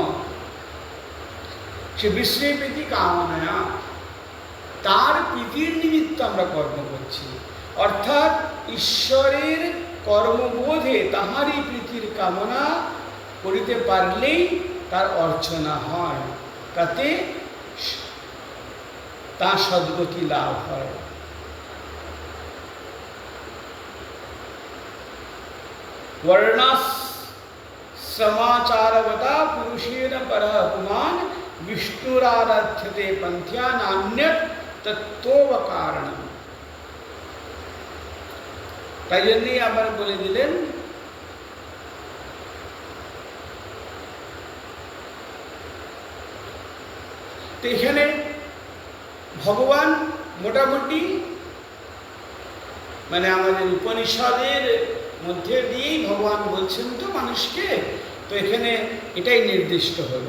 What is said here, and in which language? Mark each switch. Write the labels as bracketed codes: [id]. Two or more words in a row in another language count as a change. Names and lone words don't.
[bn] সে বিষ্ণু প্রীতি কামনা, তার প্রীতির নিমিত্ত আমরা কর্ম করছি। অর্থাৎ ঈশ্বরের কর্মবোধে তাহারই প্রীতির কামনা করিতে পারলেই তার অর্চনা হয়, তাতে তার সদ্গতি লাভ হয়। [sa] वर्णाश्रमाचारवता पुरुषेण परः पुमान् विष्णुराराध्यते पंथ्या नान्यत् तत्त्वकारणम्। [bn] তাই জন্যই আবার বলে দিলেন তো এখানে ভগবান মোটামুটি মানে আমাদের উপনিষদের মধ্যে দিয়েই ভগবান বলছেন তো মানুষকে, তো এখানে এটাই নির্দিষ্ট হলো।